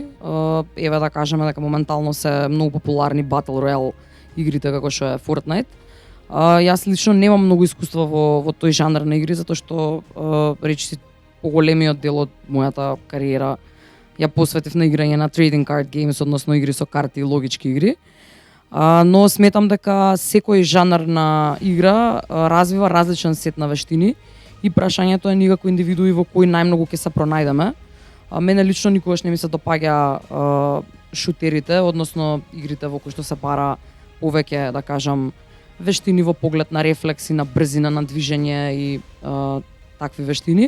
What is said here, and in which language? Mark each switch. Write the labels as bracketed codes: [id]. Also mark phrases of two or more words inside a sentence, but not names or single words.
[mk] Еве да кажеме дека моментално се многу популарни [en] Battle Royale [mk] игрите како што е Fortnite. Јас лично немам многу искуство во тој жанр на игри затоа што речиси поголемиот дел од мојата кариера ја посветив на играње на [en] trading card games, [mk] односно игри со карти и логички игри. Но сметам дека секој жанр на игра развива различен сет на вештини. И прашањето е ние како индивидуи во кој најмногу ќе се пронајдеме. Мене лично никогаш не ми се допаѓа шутерите, односно игрите во кои што се бара повеќе, да кажам, вештини во поглед на рефлекси, на брзина на движење и такви вештини.